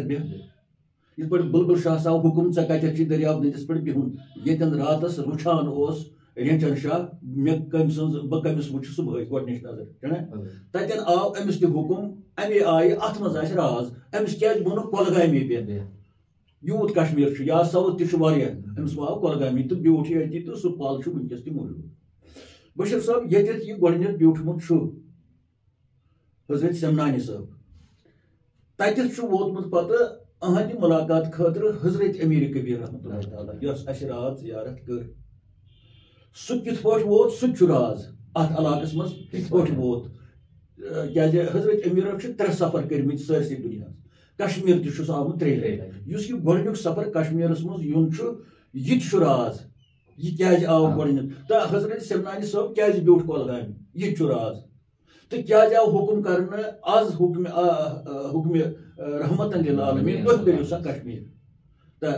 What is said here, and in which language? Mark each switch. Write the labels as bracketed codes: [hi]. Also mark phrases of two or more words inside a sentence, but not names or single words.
[ks] بیٚہہ یِتھ پٲٹھۍ بلبل شاہ آو حکم ژےٚ کتٮ۪تھ چھُے دریاو دٔنٛدِس پٮ۪ٹھ بِہُن ییٚتٮ۪ن راتس رُچھان اوس رینچن شاہ مےٚ کٔمۍ سٕنٛز بہٕ کٔمِس وٕچھِ صبحٲے گۄڈنِچ نظر چھُنہ تتٮ۪ن آو أمِس تہِ حکم امی آیہِ اتھ منٛز آسہِ راز أمِس کیازِ ووٚنُکھ کۄلگامی بیٚہہ یوٗت کشمیر چھُ یا ساوُتھ تہِ چھُ واریاہ أمِس آو کۄلگامی تہٕ بیوٗٹھ یہِ أتی تہٕ سُہ پل چھُ ونکس تہِ موجود بشیر صٲب ییٚتٮ۪تھ یہِ گۄڈنیتھ بیوٗٹھمُت چھُ حضرت سمنانی صٲب تتٮ۪تھ چھُ ووتمُت پتہٕ اہندِ ملاقات خاطر حضرت امیر کبیر [ar] رحمۃ اللہ تعالی [ks] یس اس رات زیارت کر سہ کت پٲٹھۍ ووت سہ چھُ راز اتھ علاقس منٛز کت پٲٹھۍ ووت کیازِ حضرت امیرن چھِ 3 سفر کٔرمٕتۍ سٲرسٕے دُنیاہس کشمیر تہِ چھُس آمُت 3 لٹہِ یُس یہِ گۄڈنیُک سفر کشمیرس منٛز یُن چھُ یہِ تہِ چھُ راز یہِ کیازِ آو گۄڈنیتھ تہٕ حضرت سمنانی صٲب کیازِ بیوٗٹھ کۄلگامہِ یہِ تہِ چھُ راز تو کیازِ آو حکم کرنے آز حکم رحمتن للعالمین تُہۍ کٔرِو سا کشمیر تو